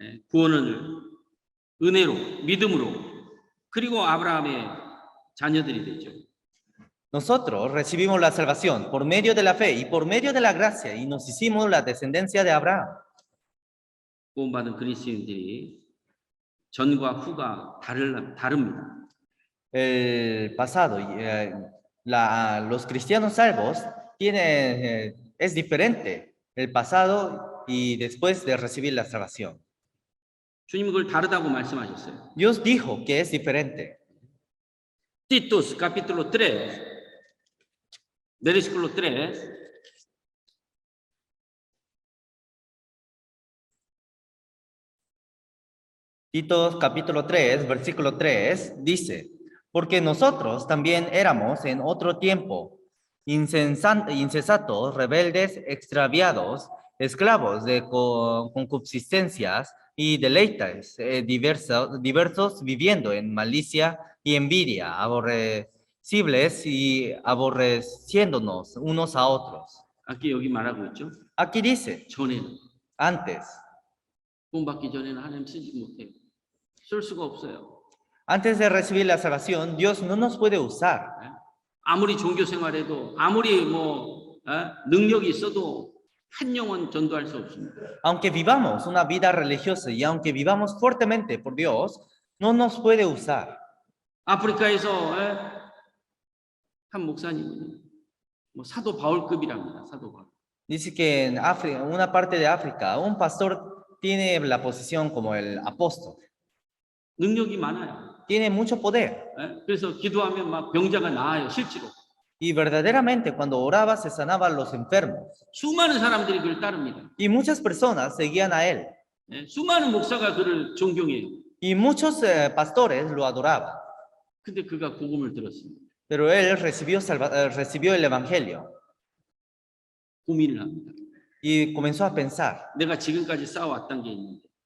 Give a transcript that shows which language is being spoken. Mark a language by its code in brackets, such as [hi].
[ko] 구원을 은혜로, 믿음으로, 그리고 아브라함의 자녀들이 되죠. [es] Nosotros recibimos la salvación por medio de la fe y por medio de la gracia y nos hicimos la descendencia de Abraham. [ko] 구원받은 그리스도인들이 전과 후가 다릅니다. [es] El pasado, los cristianos salvos es diferente el pasado y después de recibir la salvación. [ko] 주님 그걸 다르다고 말씀하셨어요. [es] Dios dijo que es diferente. Titus capítulo 3, versículo 3. Tito capítulo 3, versículo 3 dice, porque nosotros también éramos en otro tiempo insensatos, rebeldes, extraviados, esclavos de concupiscencias y deleites diversos, viviendo en malicia y envidia, aborrecibles y aborreciéndonos unos a otros. [ko] aquí 여기 말하고 있죠. [es] Aquí dice, [ko] 전에는 [es] antes. [ko] 구원받기 전에는 하나님 쓰지 못해요. 쓸 수가 없어요. [es] Antes de recibir la salvación, Dios no nos puede usar. [ko] 아무리 종교 생활해도 아무리 능력이 있어도 한 영혼 전도할 수 없습니다. [es] Aunque vivamos una vida religiosa y aunque vivamos fuertemente por Dios, no nos puede usar. [ko] 아프리카에서 한 목사님은 사도 바울급이랍니다. 사도 바울. [es] Dice que en África, una parte de África, un pastor tiene la posición como el apóstol. [ko] 능력이 많아요. [es] Tiene mucho poder. [ko] 그래서 기도하면 막 병자가 나아요, 실제로. [es] Y verdaderamente cuando oraba se sanaban los enfermos. [ko] 수많은 사람들이 그를 따릅니다. [es] Y muchas personas seguían a él. [ko] 수많은 목사가 그를 존경해요. [es] Y muchos pastores lo adoraban. [ko] 근데 그가 복음을 들었습니다. [es] Pero él recibió el evangelio. [ko] 고민을 합니다. [es] Y comenzó a pensar. [ko] 내가 지금까지 쌓아왔던 게 있는데.